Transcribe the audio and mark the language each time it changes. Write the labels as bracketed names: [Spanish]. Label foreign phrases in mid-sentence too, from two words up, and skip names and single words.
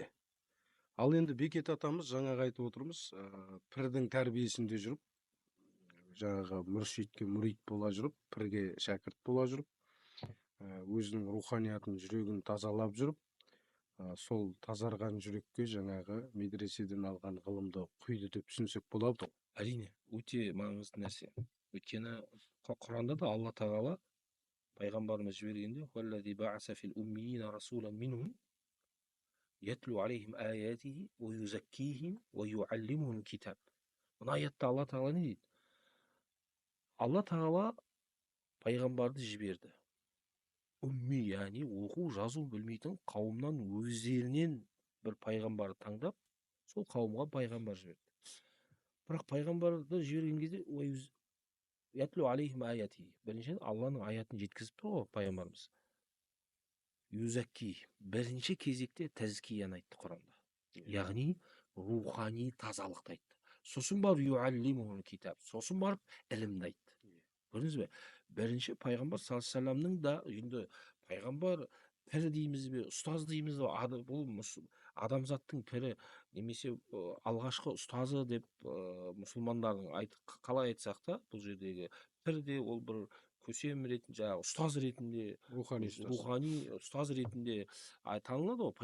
[Kazakh] Ал енді Бекет атамыз жаңағы айтып отырмыз, пірдің тәрбиесінде жүріп, жаңағы мүршитке мүрит бола жүріп, пірге шәкірт бола жүріп, өзінің руханиятын, жүрегін тазалап жүріп, сол тазарған жүрекке жаңағы медреседен алған ғылымды құйды деп түсінсек болады ғой. Әрине, өте маңызды нәрсе. Өйткені Құранда да Алла тағала пайғамбарымыз жібергенде [Arabic] «الذي بعث في الأميين رسولا منهم يتلو عليهم آياته ويزكيهم ويعلمهم الكتاب». [Kazakh] Мына аятта Алла тағала не дейді? Алла тағала пайғамбарды жіберді. Умми, яғни оқу жазу білмейтін қауымнан өздерінен бір пайғамбарды таңдап, сол қауымға пайғамбар жіберді. Бірақ пайғамбарды жіберген кезде [Arabic] يتلو عليهم آيات, [Kazakh] біріншіден Алланың аятын жеткізіп тұр ғой пайғамбарымыз. Юзакки, бірінші кезекте тәзкияны айтты Құранда. Яғни рухани тазалықты айтты. Сосын барып [Arabic] يعلمهم الكتاب, [Kazakh] сосын барып ілімді айтты. Көрдіңіз бе? Бірінші пайғамбар [Arabic] صلى الله عليه وسلم [Kazakh] да енді пайғамбар пір дейміз бе, ұстаз дейміз бе, бұл адамзаттың пірі немесе алғашқы ұстазы деп мұсылмандардың қалай айтсақ та, бұл жердегі пір де ол бір көсем ретінде, жаңағы ұстаз ретінде, рухани ұстаз ретінде танылады ғой.